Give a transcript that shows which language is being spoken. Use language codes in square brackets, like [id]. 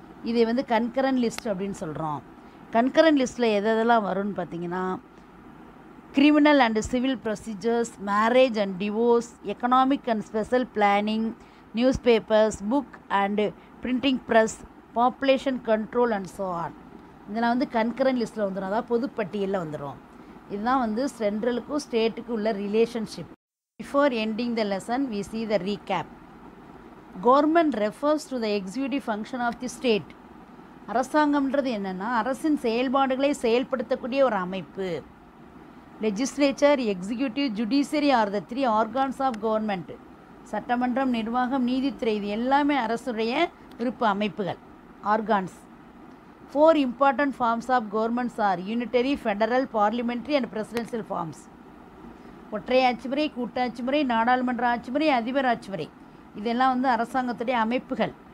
[ta] இதை வந்து concurrent list அப்படின்னு சொல்கிறோம். [en] concurrent லிஸ்ட்டில் [ta] எதெல்லாம் வரும்னு பார்த்தீங்கன்னா, [en] Criminal and civil procedures, marriage and divorce, economic and special planning, newspapers, book and printing press, population control and so on. [ta] இதெல்லாம் வந்து கன்கரண்ட் லிஸ்ட்டில் வந்துடும், அதாவது பொதுப்பட்டியலில் வந்துடும். இதுதான் வந்து சென்ட்ரலுக்கும் ஸ்டேட்டுக்கும் உள்ள relationship. [en] Before ending the lesson we see the recap. Government refers to the executive function of the state. [ta] அரசாங்கம்ன்றது என்னென்னா அரசின் செயல்பாடுகளை செயல்படுத்தக்கூடிய ஒரு அமைப்பு. [en] Legislature, executive, judiciary are the 3 organs of government. [ta] சட்டமன்றம், நிர்வாகம், நீதித்துறை, இது எல்லாமே அரசுடைய விருப்ப அமைப்புகள், organs. [en] 4 important forms of governments are unitary, federal, parliamentary and presidential forms. [ta] ஒற்றை ஆட்சி முறை, கூட்டாட்சி முறை, நாடாளுமன்ற ஆட்சி முறை, அதிபர் ஆட்சி முறை, இதெல்லாம் வந்து அரசாங்கத்துடைய அமைப்புகள்.